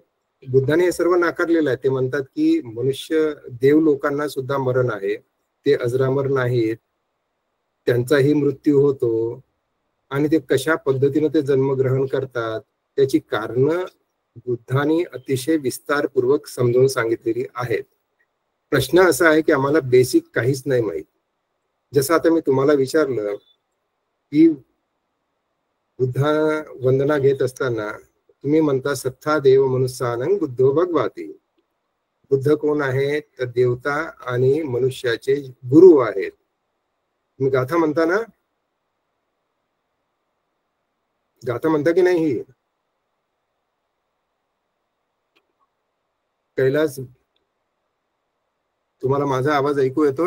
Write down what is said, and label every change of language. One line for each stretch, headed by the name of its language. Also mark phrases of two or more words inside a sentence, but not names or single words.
Marathi: बुद्धाने हे सर्व नाकारलेलं आहे. ते म्हणतात की मनुष्य देव लोकांना सुद्धा मरण आहे, ते अजरामर नाहीत, त्यांचाही मृत्यू होतो आणि ते कशा पद्धतीने ते जन्मग्रहण करतात त्याची कारण बुद्धाने अतिशय विस्तारपूर्वक समजावून सांगितलेली आहेत. प्रश्न असा आहे की आम्हाला बेसिक काहीच नाही माहित. जसं आता मी तुम्हाला विचारलं की बुद्धा वंदना घेत असताना तुम्ही म्हणता
Pali: सत्ता देव मनुष्यानं बुद्धो भगवाती.
Marathi: बुद्ध कोण आहे, तर देवता आणि मनुष्याचे गुरु आहेत. तुम्ही गाथा म्हणता ना, गाथा म्हणता की नाही? ही कैलास, तुम्हाला माझा आवाज ऐकू येतोय?